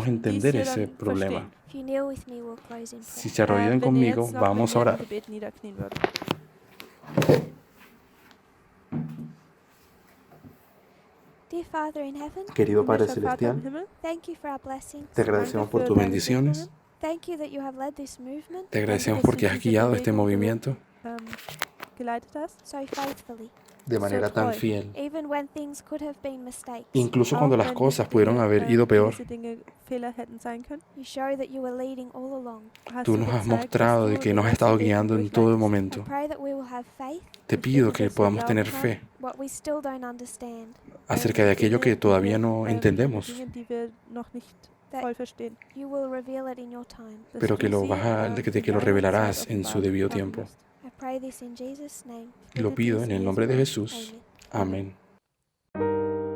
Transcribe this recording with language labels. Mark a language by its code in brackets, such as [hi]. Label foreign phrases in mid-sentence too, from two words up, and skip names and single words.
[de] möchten dies [es] entender [de] hier [es] ese [de] dann [es] problema. [de] verstehen. [en] If you kneel with me, we'll close in [es] Si [en] prayer. [es] se arrodillan [de] Wenn ihr [es] conmigo, [de] jetzt noch [es] vamos [de] mit [es] a [de] mir im [es] orar. [de] Gebet niederknien würdet. [en] Dear Father in heaven, [es] Querido Padre [de] Himmlischer Vater im [es] Celestial, [de] Himmel, [en] thank you for our blessings. [es] te agradecemos por tus [de] deine [es] bendiciones, [de] Segnungen. [en] Thank you that you have led this movement [es] te agradecemos [de] dass du [es] porque has [de] diese [es] guiado este [de] Bewegung [es] movimiento [de] geleitet hast. [en] so faithfully, [es] de manera tan [de] treu. [es] fiel, [en] even when things could have been mistakes. [es] incluso cuando [de] Auch [es] las [de] wenn [es] cosas [de] diese [es] pudieron [de] Dinge, [es] haber ido peor. [de] diese Dinge Fehler hätten sein können, [en] You show that you were leading all along. [de] hast [es] Tú [de] du [es] nos has [de] gezeigt, [es] mostrado [de] dass [es] de [de] du [es] que [de] den [es] nos has [de] ganzen [es] estado [de] Weg [es] guiando en [de] hindurch [es] todo [de] leitest. [en] I [es] momento. [en] pray that we will have faith [es] Te pido que podamos tener fe [en] what we still don't understand, [es] acerca de aquello que todavía no entendemos, [de] Dinge, die wir noch nicht [en] That [de] voll verstehen. [en] you will reveal it in your time. [de] Dass [es] pero [de] du [es] que lo [de] sie, [es] vas a, de que lo [de] in deiner [es] revelarás [de] Zeit [es] en su [de] offenbaren [es] debido [de] haben [es] tiempo. [de] wirst. [en] I pray this in Jesus' name. [es] Lo pido en el nombre de Jesús. [en] Amen. [es] Amén.